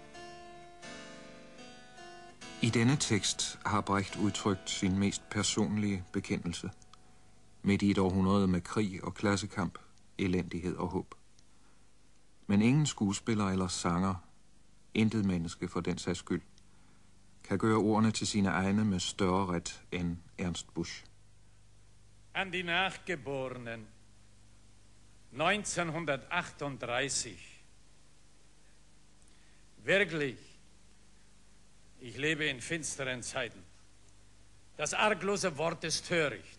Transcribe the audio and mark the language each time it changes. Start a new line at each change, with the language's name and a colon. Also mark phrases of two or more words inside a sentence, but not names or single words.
Danish: I denne tekst har Brecht udtrykt sin mest personlige bekendelse. Midt i et århundrede med krig og klassekamp, elendighed og håb. Men ingen skuespiller eller sanger, intet menneske for den sags skyld, kan gøre ordene til sine egne med større ret end Ernst Busch.
German: An die Nachgeborenen. 1938. Wirklich, ich lebe in finsteren Zeiten. Das arglose Wort ist töricht.